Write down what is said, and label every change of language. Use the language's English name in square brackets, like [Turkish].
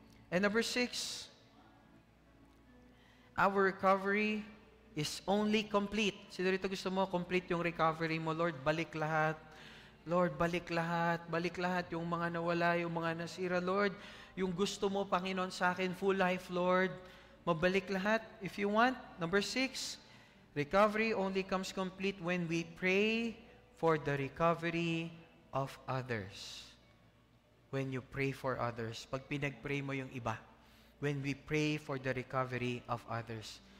[English] And number 6, our recovery is only complete. [Filipino] Sino rito gusto mo, complete yung recovery mo, Lord, balik lahat. Lord, balik lahat yung mga nawala, yung mga nasira, Lord. Yung gusto mo, Panginoon, sa akin, [English] full life, [Filipino] Lord. Mabalik lahat. [English] If you want, number 6, recovery only comes complete when we pray for the recovery of others. When you pray for others. [Filipino] Pag pinag-pray mo yung iba. [English] When we pray for the recovery of others.